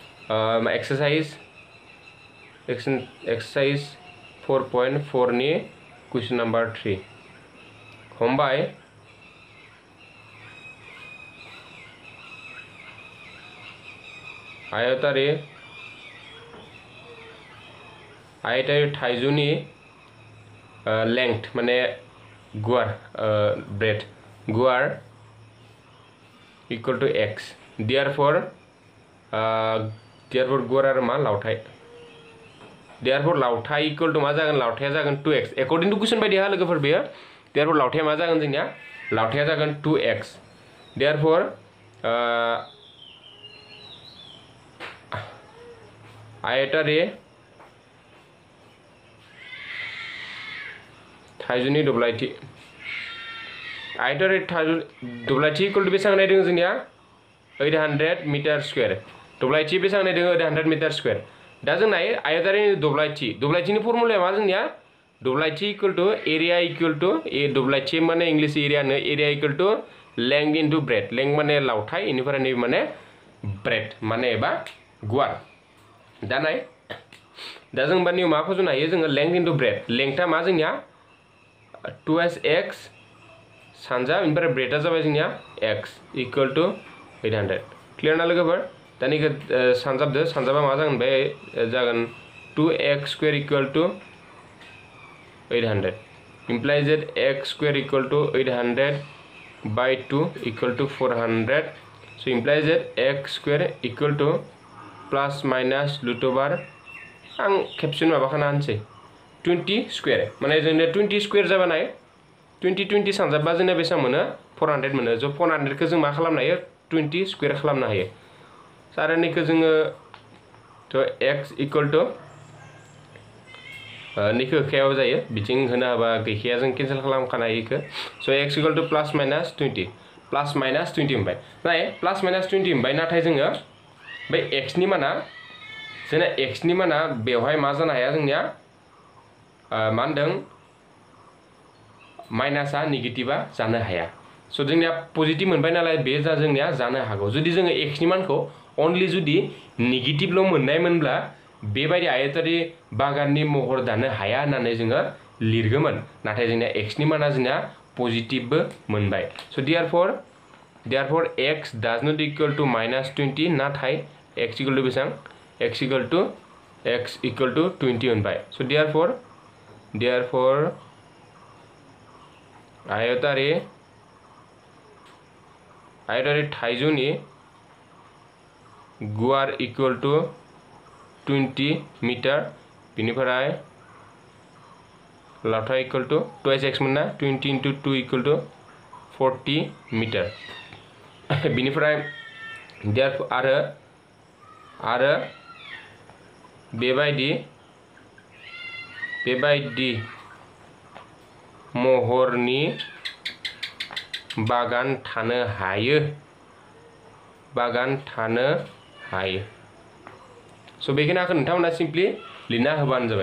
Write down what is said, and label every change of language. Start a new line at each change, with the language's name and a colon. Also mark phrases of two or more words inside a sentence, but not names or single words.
Bodo: एक्सारसाइज 4.4 नि
English: question number 3
Bodo: हमबाय आयतारि थाइजौनि लेंथ माने गुवार ब्रेड गुवार
English: equal to x therefore
Bodo: गुवार आरो मा लावथाय देयरफॉर लावथाय
English: equal to
Bodo: मा जागोन लावथाया जागोन 2x
English: according to question
Bodo: बायदि हा लोगोफोर बेयो देयरफॉर लावथाया मा जागोन जोंनिया लावथाया जागोन 2x देयरफॉर आयतारि थाइजौनि दब्लायथि आयतारि दब्लायथि
English: equal to
Bodo: बेसेबां नायदों जोंनिया
English: 800 meter square
Bodo: दब्लायथि बेसेबां नायदों 800
English: meter square
Bodo: दा जों नाय आयतारि दब्लायथिनि फर्मुलाया मा जोंनिया दब्लायथि
English: equal to area equal to
Bodo: दब्लायथि माने इंलिश एरियानो
English: area equal to length into breadth
Bodo: लेंथ माने लावथाय इनिफ्राय नै माने ब्रेड माने एबा गुवार दा नाय दा जों बानियाव मा फज'नो हायो जोङो
English: length into breadth
Bodo: लेंथआ मा जोंनिया 2x सानजा इनिफ्राय ब्रेडआ जाबाय जोंनिया
English: x equal to 800
Bodo: क्लियर ना लोगोफोर दा नैखौ सानजाबदो सानजाबा मा जागोन बे जागोन
English: 2x square equal to 800 implies that x square equal to 800 by 2 equal to 400 so implies that x square equal to plus minus root over
Bodo: आं खेबसेनो माबाखाना होनसै 20 स्क्वायर माने जोंनो 20 स्क्वायर जाबा नाय 20 सानजाबा जोंना बेसेबां मोनो 400 मोनो ज' 400 खौ जों मा खालामनो हायो 20 स्क्वायर खालामनो हायो आरो नैखौ जोङो थ'
English: x equal to
Bodo: नैखौ होखायाबो जायो बिथिं होनो हाबा गैखाया जों केन्सेल खालामखानो हायो इखौ स'
English: x equal to plus minus 20
Bodo: मोनबाय नाय
English: plus minus 20
Bodo: मोनबाय नाथाय जोङो बै x नि माना जोंना x नि माना बेवहाय मा जानो हाया जोंनिया मा होनदों माइनासआ नेगेटिभा जानो हाया स' जोंनिया पजिटिभ मोनबाय नालाय बे जोंनिया जानो हागौ जुदि जोङो x नि मानखौ अनलि जुदि नेगेटिभल' मोननायमोनब्ला बेबायदि आयतारि बागाननि महर दानो हाया होननानै जोङो लिरगोमोन नाथाय जोंनिया x नि माना जोंनिया पजिटिभबो मोनबाय स'
English: therefore x does not equal to -20
Bodo: नाथाय
English: x equal to
Bodo: बेसेबां
English: x equal to 20
Bodo: मोनबाय स' देयरफॉर आयतारि थाइजौनि गुवार
English: equal to 20 meter
Bodo: बिनिफ्राय लावथाय
English: equal to
Bodo: 2x मोनना
English: 20 into 2 equal to 40 meter
Bodo: बिनिफ्राय आरो बेबायदि महरनि बागान थानो हायो स' बेखिनिखौ नोंथांमोना सिम्पलि लिरना होबानो जाबाय